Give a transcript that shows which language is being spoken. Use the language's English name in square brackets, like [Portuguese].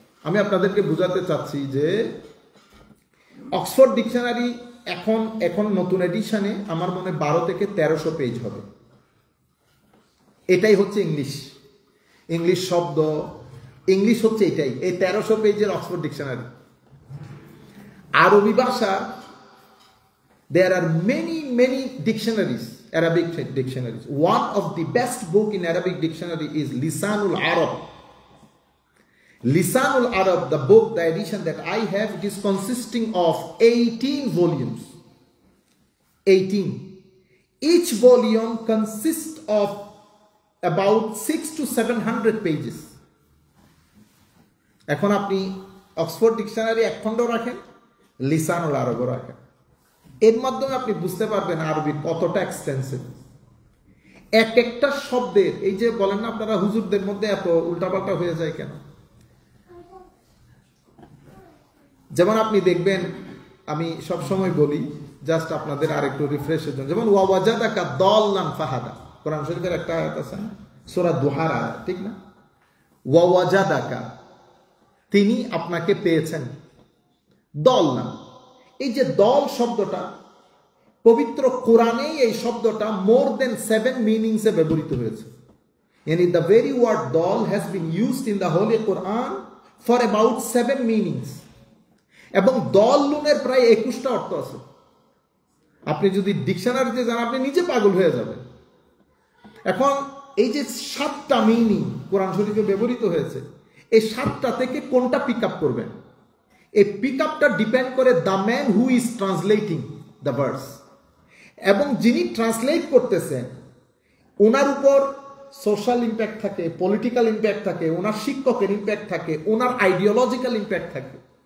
[Bangla] আমি আপনাদেরকে বুঝাতে চাচ্ছি যে অক্সফোর্ড ডিকশনারি এখন নতুন এডিশনে আমার মনে 1200 থেকে 1300 পেজ হবে। এটাই হচ্ছে ইংলিশ শব্দ, ইংলিশ হচ্ছে এটাই, এই 1300 পেজের অক্সফোর্ড ডিকশনারি। আরবি ভাষা [English] there are many dictionaries, Arabic dictionaries. One of the best book in Arabic dictionary is Lisanul Arab. Lisanul Arab, the book, the edition that I have, it is consisting of 18 volumes. 18. Each volume consists of about 600 to 700 pages. [Bangla] এখন আপনি Oxford dictionary এক খণ্ড রাখেন, লিসানুল আরব রাখেন, এর মাধ্যমে আপনি বুঝতে পারবেন আরবি কতটা এক্সটেন্সিভ। একটা শব্দের, এই যে বলেন না আপনারা হুজুরদের মধ্যে এত উল্টাপাল্টা হয়ে যায় কেন? যেমন আপনি দেখবেন, আমি সব সময় বলি জাস্ট আপনাদের আরেকটু রিফ্রেশের জন্য, যেমন ওয়াজাদাকা দাল্লান ফাহাদা, কোরআন শরীফের একটা আয়াত আছে না, সূরা দুহার আয়াত, ঠিক না? ওয়াজাদাকা, তিনি আপনাকে পেয়েছেন, দল্লান। এই যে দল শব্দটা পবিত্র কোরআনে, এই শব্দটা মোর দেন 7 মিনিংসে ব্যবহৃত হয়েছে। [English] Yani the very word dal has been used in the Holy Quran for about 7 meanings. [Bangla] এবং দল লুনের প্রায় 21টা অর্থ আছে। আপনি যদি ডিকশনারিতে যান আপনি নিজে পাগল হয়ে যাবেন। এখন এই যে 7টা মিনিং কোরআন শরীফে ব্যবহৃত হয়েছে, এই 7টা থেকে কোনটা পিক আপ করবেন? এই পিক আপটা ডিপেন্ড করে [English] the man who is translating the verse, [Bangla] এবং যিনি ট্রান্সলেট করতেছেন ওনার উপর সোশ্যাল ইম্প্যাক্ট থাকে, পলিটিক্যাল ইম্প্যাক্ট থাকে, ওনার শিক্ষকের ইম্প্যাক্ট থাকে, ওনার আইডিওলজিক্যাল ইম্প্যাক্ট থাকে।